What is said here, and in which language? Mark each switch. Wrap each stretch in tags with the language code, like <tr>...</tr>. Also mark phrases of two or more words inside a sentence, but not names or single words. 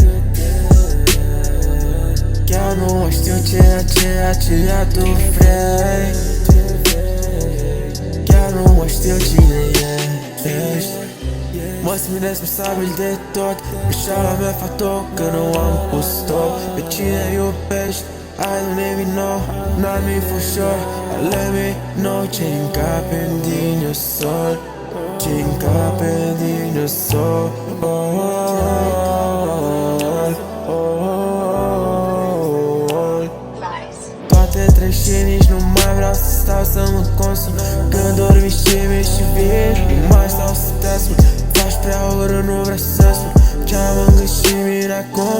<ro>Chiar nu mai știu ceea tu vrei. Chiar nu mai știu cine ești. Mă simt responsabil de tot. Greșeala mea fac tot că nu am pus stop. Pe cine iubești?</ro> <en>I don't even know, not me for sure. Let me know ce-i happened in your soul. Ce-i happened in your soul.</en> <ro>Toate trec și nici nu mai vreau să stau să mă consum. Când dormi și mi și vin, nu mai stau să te ascult. Faci prea urât, nu vreau să spun ce-am în gând și mine acum.</ro>